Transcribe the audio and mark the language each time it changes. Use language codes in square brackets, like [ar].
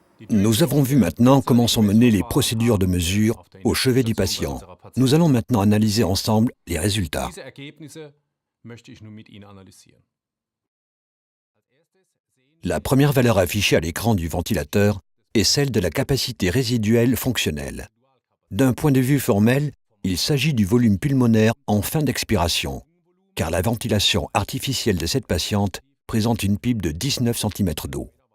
[fr] Nous avons vu maintenant comment sont menées les procédures de mesure au chevet du patient. Nous allons maintenant analyser ensemble les résultats. [de] Diese Ergebnisse möchte ich nun mit Ihnen analysieren. [fr] La première valeur affichée à l'écran du ventilateur est celle de la capacité résiduelle fonctionnelle. D'un point de vue formel, il s'agit du volume pulmonaire en fin d'expiration, car la ventilation artificielle de cette patiente présente une PIP de 19 cm d'eau.